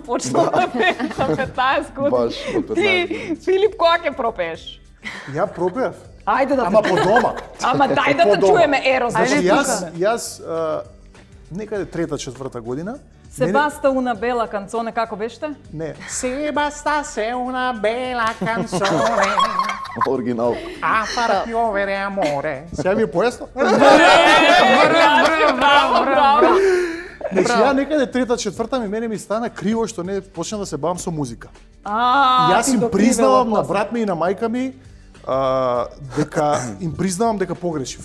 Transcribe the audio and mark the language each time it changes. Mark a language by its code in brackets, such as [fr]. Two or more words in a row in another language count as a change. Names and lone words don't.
[mk] си почнал да пееш на 15 години. Баш, од 15 Ти, години. Филип, кога ќе пропееш? Ја пропеав. Ајде да Ама по дома. Ама дај да те По дома. чуеме Ерос. Значи Ајде, јас некаде трета, четврта година. [it] Se bastasse una bella canzone [mk] како беше? Не. [it] Se bastasse una bella canzone [mk] Оригинал. [it] a far piovere amore. [mk] Сега ви е појасно? Браво, браво. Значи ја некаде трета, четврта мене ми стана криво што не почнав да се бавам со музика. Јас ти им го признавам кривела на брат ми и на мајка ми дека им признавам дека погрешив.